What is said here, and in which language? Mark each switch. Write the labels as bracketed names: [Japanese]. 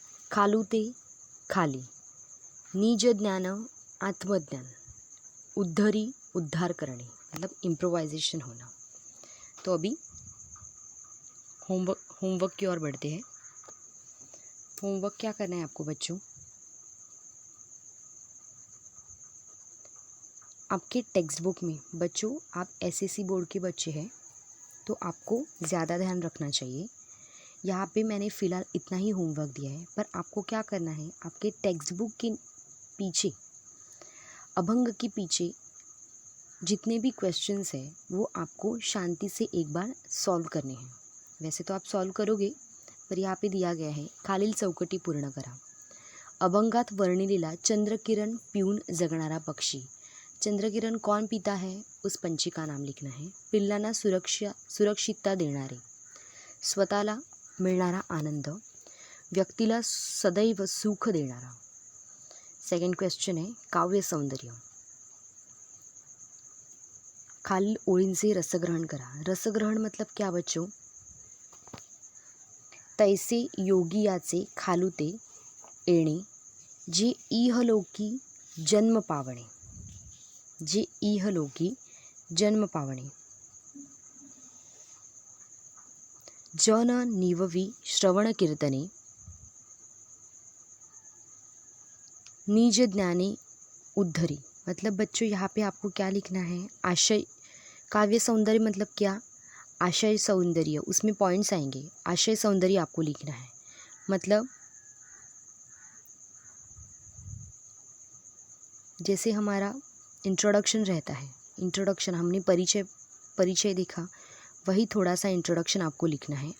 [Marathi] खालूते खाली, निज ज्ञान आत्मज्ञान, उद्धरी [Hindi] उद्धार करने मतलब इम्प्रोवाइजेशन होना। तो अभी होमवर्क की ओर बढ़ते हैं। होमवर्क क्या करना है आपको बच्चों? आपके टेक्स्ट बुक में, बच्चों आप एसएससी बोर्ड के बच्चे हैं तो आपको ज़्यादा ध्यान रखना चाहिए। यहाँ पे मैंने फ़िलहाल इतना ही होमवर्क दिया है, पर आपको क्या करना है, आपके टेक्स्ट बुक के पीछे, अभंग के पीछे जितने भी क्वेश्चंस हैं वो आपको शांति से एक बार सॉल्व करने हैं। वैसे तो आप सॉल्व करोगे, पर यहाँ पे दिया गया है [Marathi] खालील चौकटी पूर्ण करा। अभंगात वर्णिलेला चंद्रकिरण पिऊन जगणारा पक्षी, [Hindi] चंद्रकिरण कौन पीता है उस पंछी का नाम लिखना है। [Marathi] पिल्लांना सुरक्षितता देणारे, स्वतःला मिळणारा आनंद, व्यक्तीला सदैव सुख देणारा। [Hindi] सेकंड क्वेश्चन है काव्य सौंदर्य, [Marathi] खालील ओळींचे रसग्रहण करा। [Hindi] रसग्रहण मतलब क्या बच्चों? [Marathi] तैसे योगी याचे खालुते येणे, जे इहलोकी जन्म पावणे, जे इहलोकी जन्म पावणे, जन निववी श्रवण कीर्तने, निज ज्ञाने उद्धरी। [Hindi] मतलब बच्चों यहाँ पे आपको क्या लिखना है? आशय, काव्य सौंदर्य मतलब क्या? आशय सौंदर्य, उसमें पॉइंट्स आएंगे। आशय सौंदर्य आपको लिखना है, मतलब जैसे हमारा इंट्रोडक्शन रहता है, इंट्रोडक्शन हमने परिचय देखा, वही थोड़ा सा इंट्रोडक्शन आपको लिखना है।